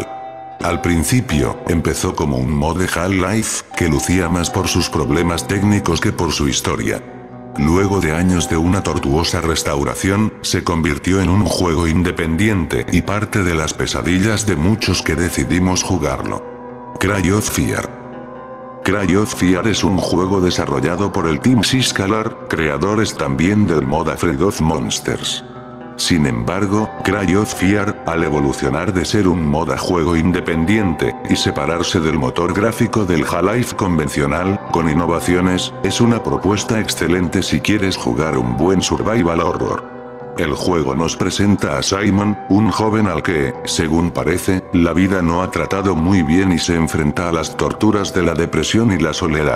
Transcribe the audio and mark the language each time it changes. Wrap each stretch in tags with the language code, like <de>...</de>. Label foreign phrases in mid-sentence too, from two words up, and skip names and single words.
<es>Al principio, empezó como un mod de Half-Life, que lucía más por sus problemas técnicos que por su historia. Luego de años de una tortuosa restauración, se convirtió en un juego independiente y parte de las pesadillas de muchos que decidimos jugarlo. Cry of Fear. Cry of Fear es un juego desarrollado por el Team Syscalar, creadores también del mod Afraid of Monsters. Sin embargo, Cry of Fear, al evolucionar de ser un mod a juego independiente, y separarse del motor gráfico del Half-Life convencional, con innovaciones, es una propuesta excelente si quieres jugar un buen</es> <en>survival horror.</en> <es>El juego nos presenta a Simon, un joven al que, según parece, la vida no ha tratado muy bien y se enfrenta a las torturas de la depresión y la soledad.</es>